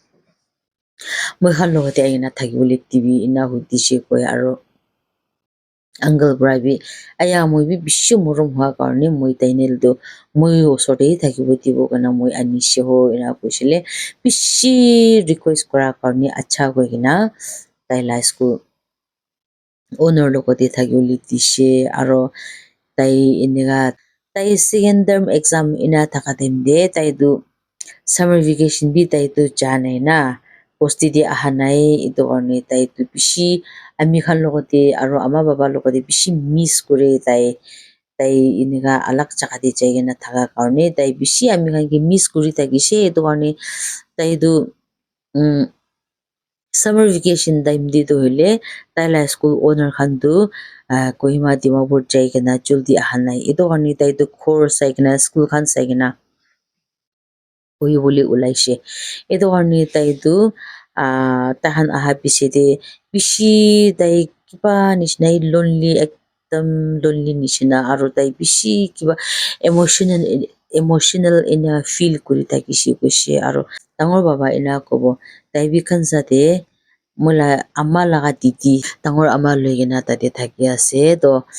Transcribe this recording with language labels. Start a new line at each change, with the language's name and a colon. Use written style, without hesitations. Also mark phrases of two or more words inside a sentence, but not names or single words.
Naga Pidgin: moi khan logote aina thakibole dibi ena hudishe koi aro uncle para bi aya moi bi bishi morom hua karne moi tainel tu moi osor de hi thakibo dibo kana moi anishe ho ena koishile bishi request kora karne acha koigena taila school owner logote thakibole dishe aro tai eneka tai
English: second term exam
Naga Pidgin: ena thaka time de tai tu
English: summer vacation
Naga Pidgin: bi tai tu ja nai na bosti de aha nai etu karne tai tu bishi ami khan logote aro ama baba logote bishi miss kore tai eneka alak jagah de jaigena thaka karne tai bishi ami khan ke miss kuri thakishe etu karne tai tu
English: summer vacation
Naga Pidgin: time de tu hoile taila
English: school owner
Naga Pidgin: khan tu Kohima Dimapur jaigena juldi aha nai etu karni tai tu khor saikena school khan saikena pahibole ulaishe etu karni tai tu tahan aha piche de bishi tai kiba nishina lonely ekdam lonely nishina aru tai bishi kiba emotional ena feel kuri thakishe koishe aru dangor baba ena kobo tai bi khansa de moila ama laga didi dangor ama loigena tate thaki ase to